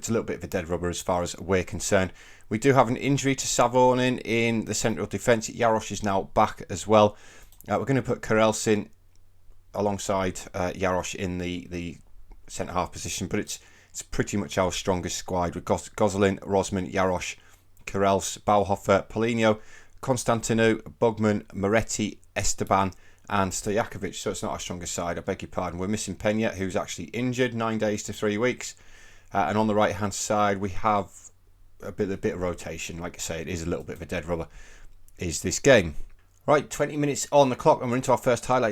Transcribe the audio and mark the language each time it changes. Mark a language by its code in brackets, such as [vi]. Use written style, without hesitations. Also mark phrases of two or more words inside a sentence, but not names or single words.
[en] It's a little bit of a dead rubber as far as we're concerned. We do have an injury to Savonin in the central defence. Jarosz is now back as well. We're going to put Karels in alongside Jarosz in the centre half position, but it's pretty much our strongest squad with Gozolin, Rosman, Jarosz, Karels, Bauhofer, Polino, Constantinou, Bugman, Moretti, Esteban and Stojakovic. So it's not our strongest side, I beg your pardon. We're missing Pena, who's actually injured, 9 days to 3 weeks. And on the right hand side we have a bit of rotation. Like I say, it is a little bit of a dead rubber is this game. Right, 20 minutes on the clock and we're into our first highlight.